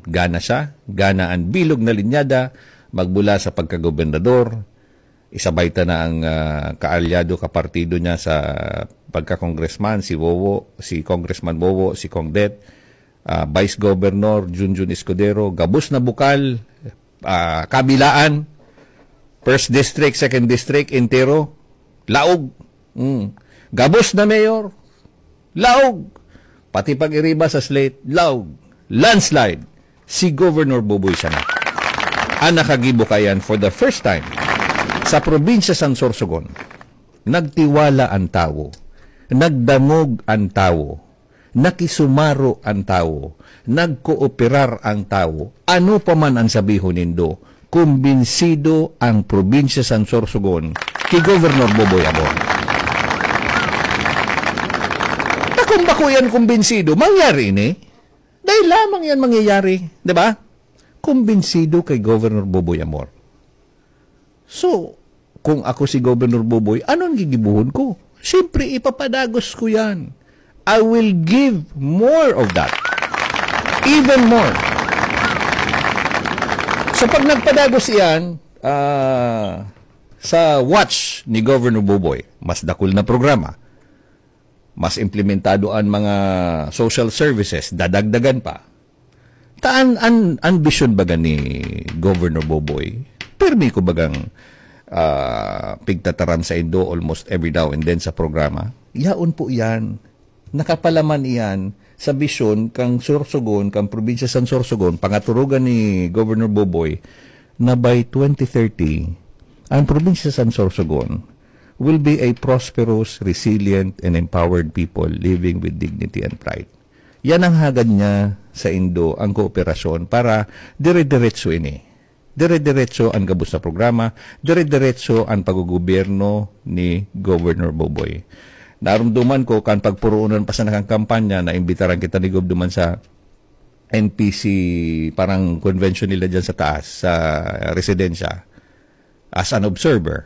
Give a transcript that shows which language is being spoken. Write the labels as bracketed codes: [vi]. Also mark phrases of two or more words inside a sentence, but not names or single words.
[bik] Gana siya, gana ang bilog na linyada, magbula sa pagkagobernador, isabay ta na ang kaalyado, kapartido niya sa pagka-congressman, si Wowo, si Congressman Wowo, si Congdet, Vice Governor Junjun Escudero, gabos na bukal, kabilaan, First District, Second District, entero, laog. Gabos na mayor, laog. Pati pag-iriba sa slate, laog, landslide, si Governor Boboy sana. Ang nakagibo kayan [en] for the first time [bik] sa probinsya San Sorsogon. Nagtiwala ang tao, nagdamog ang tao, nakisumaro ang tao, nagkooperar ang tao, ano pa man ang sabihon nindo, kumbinsido ang probinsya San Sorsogon kay Governor Boboy Amor. Kung bako yan kumbinsido, mangyari ini. Dahil lamang yan mangyayari. Diba? Kumbinsido kay Governor Boboy Amor. So, kung ako si Governor Boboy, anong gigibuhon ko? Siyempre, ipapadagos ko yan. [en] I will give more of that. Even more. [bik] So, pag nagpadagos yan, sa watch ni Governor Boboy, mas dakul na programa, mas implementado ang mga [en] social services, [bik] dadagdagan pa. Ambition baga ni Governor Boboy, permi ko bagang pigtataram sa Indo [en] almost every now and then [bik] sa programa. Yaon po yan. Nakapalaman iyan sa bisyon kang Sorsogon, kang probinsya San Sorsogon, pangaturugan ni Governor Boboy na by 2030, ang probinsya San Sorsogon [en] will be a prosperous, resilient, and empowered people living with dignity and pride. [bik] Yan ang hagad niya sa Indo, ang kooperasyon, para dire-diretso ini. Dire-diretso ang gabos na programa, dire-diretso ang paggugobyerno ni Governor Boboy. Narumduman ko kan pagpuruunan pa sa nakang-kampanya na imbitaran kita ni Gob duman sa NPC, parang convention nila dyan sa taas, sa residensya, [en] as an observer.